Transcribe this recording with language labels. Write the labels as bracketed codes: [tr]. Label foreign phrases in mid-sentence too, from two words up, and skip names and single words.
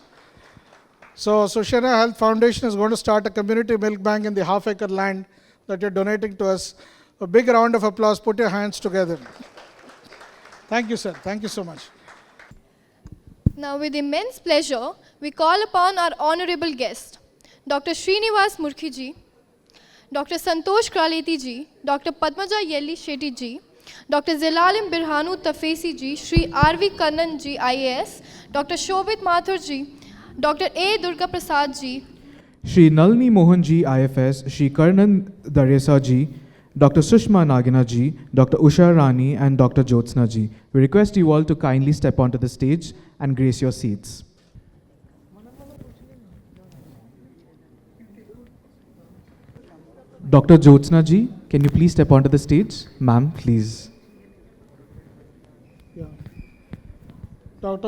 [en] So, Sushena Health Foundation is going to start a community milk bank in the half-acre land that you're donating to us. A big round of applause. Put your hands together. Thank you, sir. Thank you so much. Now, with immense pleasure, we call upon our honorable guest, Dr. Srinivas Murthy ji, Dr. Santosh Kraleti ji, Dr. Padmaja Yelli Shetty ji, Dr. Zilalim Birhanu Tafesi ji, Shri R.V. Kannan ji, IAS, Dr. Shobit Mathur ji, Dr. A. Durga Prasad ji, Shri Nalini Mohan ji, IFS, Shri Karnan Daresa ji, Dr. Sushma Nagina ji, Dr. Usha Rani, and Dr. Jyotsna ji. We request you all to kindly step onto the stage and grace your seats. Dr. Jyotsna ji, can you please step onto the stage? Ma'am, please. Yeah. Dr.